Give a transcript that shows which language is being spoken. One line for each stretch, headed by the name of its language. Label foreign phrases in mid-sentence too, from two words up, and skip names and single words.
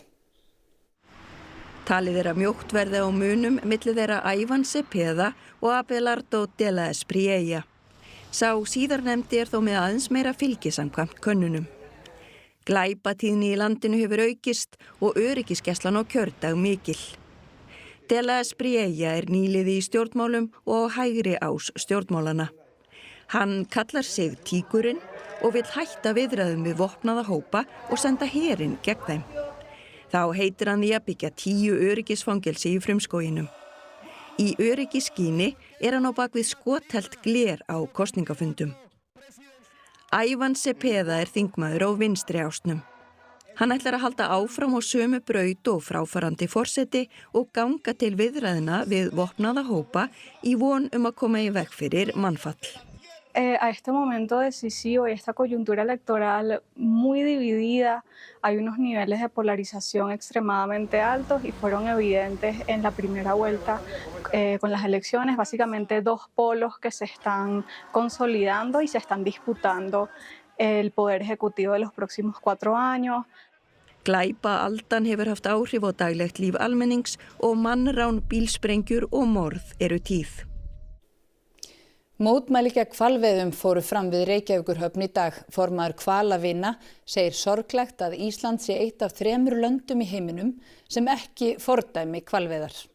Icelandic: Talið er að mjótt verði á munum milli þeirra Ivan Cepeda og Abelardo de la Espriella. Sá síðarnefndi er þó með aðeins meira fylgi samkvæmt könnunum. Glæpatíðni í landinu hefur aukist og öryggisgæslan á kjördag mikil. De la Espriella er nýliði í stjórnmálum og hægri ás stjórnmálana. Hann kallar sig tíkurinn og vill hætta viðræðum við vopnaða hópa og senda herinn gegn þeim. Þá heitir hann því að byggja 10 öryggisfangelsi í frumskóginum. Í öryggisskyni er hann á bakvið skothelt gler á kosningafundum. Ivan Cepeda er þingmaður á vinstri ásnum. Hann ætlar að halda áfram á sömu braut og fráfarandi forseti og ganga til viðræðina við vopnaða hópa í von að koma í veg fyrir mannfall.
Spanish: A este momento decisivo y esta coyuntura electoral muy dividida, hay unos niveles de polarización extremadamente altos y fueron evidentes en la primera vuelta con las elecciones, básicamente dos polos que se están consolidando y se están disputando el poder ejecutivo de los próximos 4 años.
Icelandic: Glæpaaldan hefur haft áhrif á daglegt líf almennings og mannrán, bílsprengjur og morð eru tíð. Mótmæli gegn hvalveiðum fóru fram við Reykjavíkurhöfn í dag. Formaður Hvalavina segir sorglegt að Ísland sé eitt af 3 löndum í heiminum sem ekki fordæmi hvalveiðar.